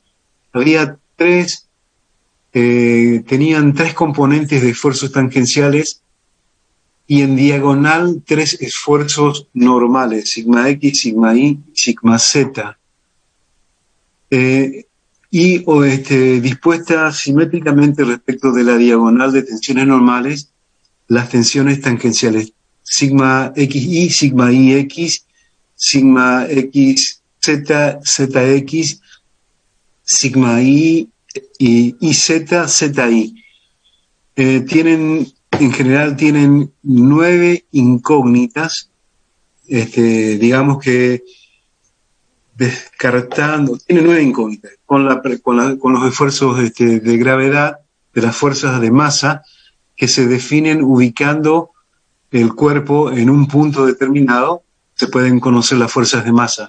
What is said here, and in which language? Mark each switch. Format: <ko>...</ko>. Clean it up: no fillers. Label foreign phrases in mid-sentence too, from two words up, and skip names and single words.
<es>Había tenían 3 componentes de esfuerzos tangenciales y en diagonal 3 esfuerzos normales, sigma x, sigma y, sigma z. Dispuestas simétricamente respecto de la diagonal de tensiones normales, las tensiones tangenciales sigma xy, sigma ix, sigma xz, zx, sigma y z, zi. En general tienen 9 incógnitas, digamos que descartando, tiene 9 incógnitas, con los esfuerzos de gravedad, de las fuerzas de masa, que se definen ubicando el cuerpo en un punto determinado, se pueden conocer las fuerzas de masa.</es>